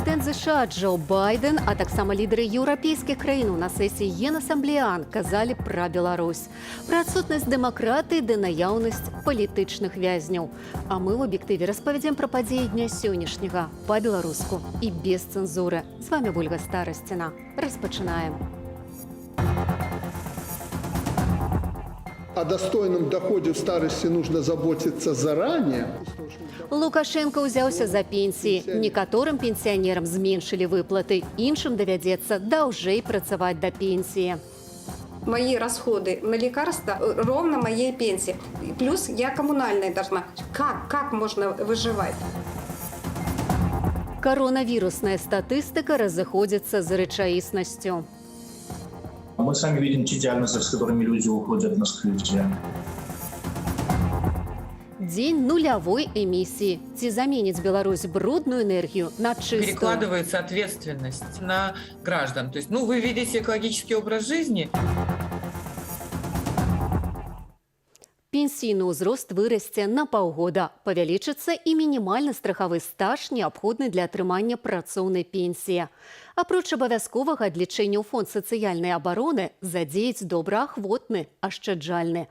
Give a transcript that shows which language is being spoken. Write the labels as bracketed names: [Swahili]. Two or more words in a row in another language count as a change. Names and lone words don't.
[Belarusian] США Джо Байден, а таксама лідары еўрапейскіх краінаў на сесіі Генасамблеан казалі пра Беларусь, пра адсутнасць дэмакратыі ды наяўнасць палітычных вязняў. А мы ў аб'ектыве распавядзем пра падзеі дня сённяшняга па-беларуску і без цэнзуры. З вами Ольга Старасціна. Распачынаем. [Russian] О достойном доходе в старости нужно заботиться заранее. [Belarusian] Лукашенко ўзяўся за пенсіі. Некаторым пенсіянерам зменшылі выплаты, іншым давядзецца даўжэй працаваць да пенсіі. [Russian] Мои расходы на лекарства ровно моей пенсии. Плюс я коммунальная должна. Как можно выживать? [Belarusian] Коронавирусная статистика разыходзіцца з рэчаіснасцю. [Russian] Мы сами видим те диагнозы, с которыми люди уходят на скрытие. [Belarusian] Дзень нулявой эмісіі. Ці заменіць Беларусь брудную [Russian] энергию на чистую? Перекладывается ответственность на граждан. То есть, вы ведете экологический образ жизни. [Belarusian] Пенсійны ўзрост вырасце на паўгода. Павялічыцца і мінімальны страхавы стаж, неабходны для атрымання працоўнай пенсіі. Апроч абавязковага адлічэння ў фонд сацыяльнай абароны задзеяць добраахвотны, ашчаджальны.